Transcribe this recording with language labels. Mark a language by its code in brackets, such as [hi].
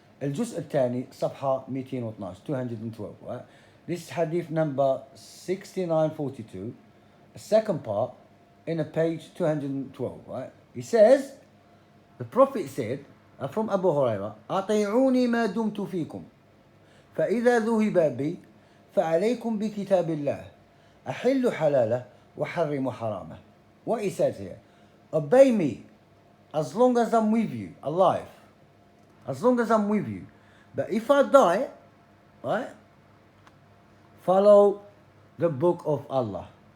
[ar] الجزء الثاني صفحة 212 212 [en] right? This is hadith number 6942, the second part in a page 212, right? He says, the Prophet said, from Abu Hurairah, [ar] أطيعوني ما دمت فيكم فإذا ذهب بي فعليكم بكتاب الله أحل حلاله وحرم حرامه. [en] What he says here, obey me as long as I'm with you, alive. As long as I'm with you. But if I die, right, follow the book of Allah.